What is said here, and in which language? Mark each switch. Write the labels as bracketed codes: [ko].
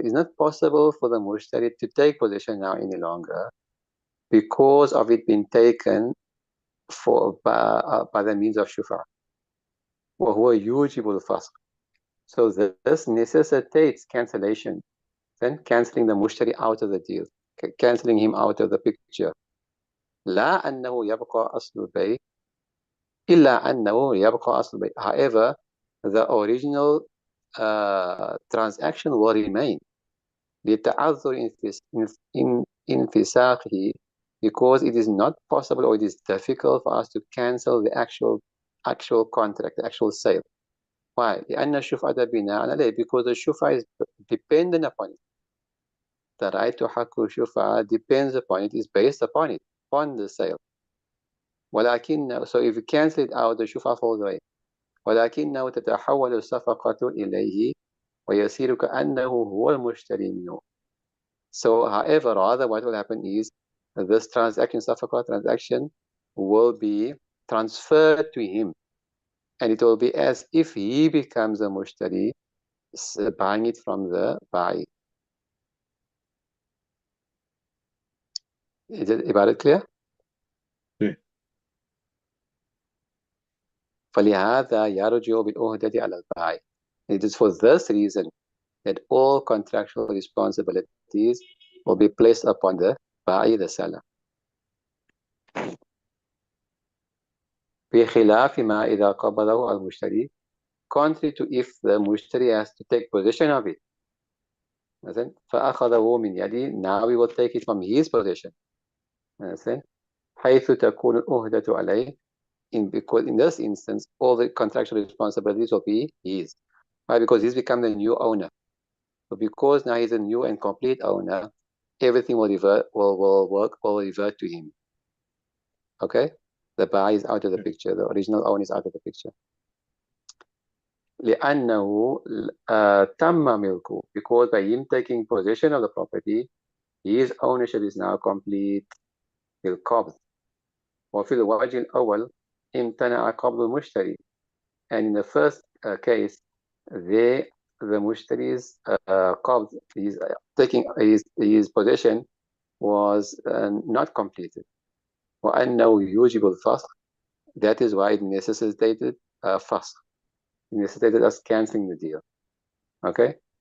[en] It's not possible for the mushtari to take possession now any longer because of it being taken by the means of shufa. [ar] وهو يوجب الفسخ. [en] So this necessitates cancellation, then cancelling the mushtari out of the deal, cancelling him out of the picture. [ar] لا أنه يبقى أصل البيع إلا أنه يبقى أصل البيع. [en] However, the original transaction will remain [ar] لتعذر انفساخه, [en] because it is not possible or it is difficult for us to cancel the actual contract, the actual sale. Why? [ar] لأن الشفعة بناء عليه, [en] because the shufa is dependent upon it. The right to حق shufa depends upon it, is based upon it, upon the sale. ولكن, so if you cancel it out, the shufa falls away. [ar] ولكنه تتحول الصفقة إليه ويصير كأنه هو المشتري منه. [en] So, however, rather what will happen is this transaction, Safaqa transaction, will be transferred to him. And it will be as if he becomes a mushtari, buying it from the buy. Is it about it clear? Sure. [ar] فلهذا يرجع بالعهدة على البائع. [en] It is for this reason that all contractual responsibilities will be placed upon the buyer, the seller. [ar] بخلاف ما إذا قبضه المشتري, [en] contrary to if the mushtari has to take possession of it. [ar] فأخذه من يدي, [en] now we will take it from his possession. [ar] حيث تكون العهدة عليه, [en] because in this instance all the contractual responsibilities will be his. Why? Because he's become the new owner. So because now he's a new and complete owner, everything will revert to him. Okay? The buy is out of the picture, the original owner is out of the picture. [ar] لأنه تم ملكه, [en] because by him taking possession of the property, his ownership is now complete. [ar] بالقبض. وفي الوجه الأول امتنع قبض المشتري. [en] And in the first case, the mushtari's qabd, his taking his possession, was not completed. [ar] وأنه يوجب الفسخ. [en] That is why it necessitated fasq. It necessitated us cancelling the deal. Okay?